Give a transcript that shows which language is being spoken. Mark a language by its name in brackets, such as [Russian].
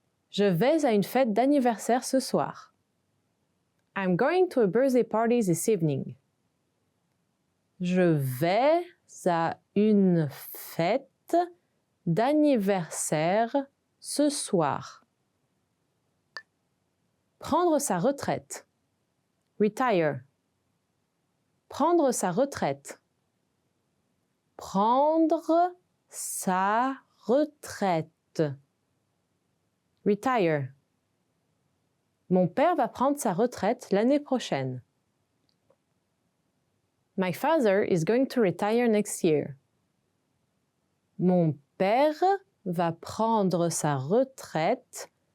[French] Je vais à une fête d'anniversaire ce soir. [English] I'm going to a birthday party this evening. [French] Je vais à une fête d'anniversaire ce soir. Prendre sa retraite. Retire. Prendre sa retraite. Prendre sa retraite. Retire. Mon père va prendre sa retraite l'année prochaine. [English] My father is going to retire next year. [French] Mon père va prendre sa retraite